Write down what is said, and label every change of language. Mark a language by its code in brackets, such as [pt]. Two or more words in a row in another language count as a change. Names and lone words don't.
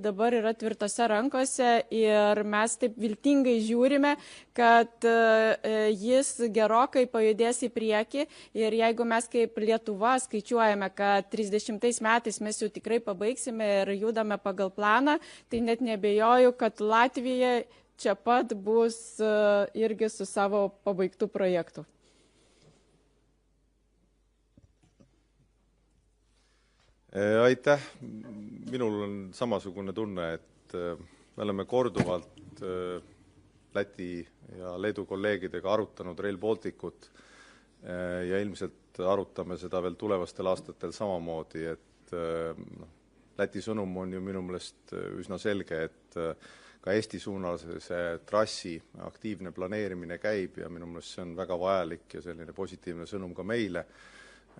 [lt] dabar yra tvirtose rankose ir mes taip viltingai žiūrime, kad jis gerokai pajudės į priekį ir jeigu mes kaip Lietuva skaičiuojame, kad 30 metais mes jau tikrai pabaigsime ir judame pagal planą, tai net nebejoju, kad Latvija čia pat bus irgi su savo pabaigtų projektų. [et] Aitäh. Minul on samasugune tunne, et me oleme korduvalt Läti ja Leedu kolleegidega arutanud Rail Balticut ja ilmselt arutame seda veel tulevastel aastatel samamoodi, et Läti sõnum on ju minu meelest üsna selge, et ka Eesti suunal see trassi aktiivne planeerimine käib ja minu meelest see on väga vajalik ja selline positiivne sõnum ka meile.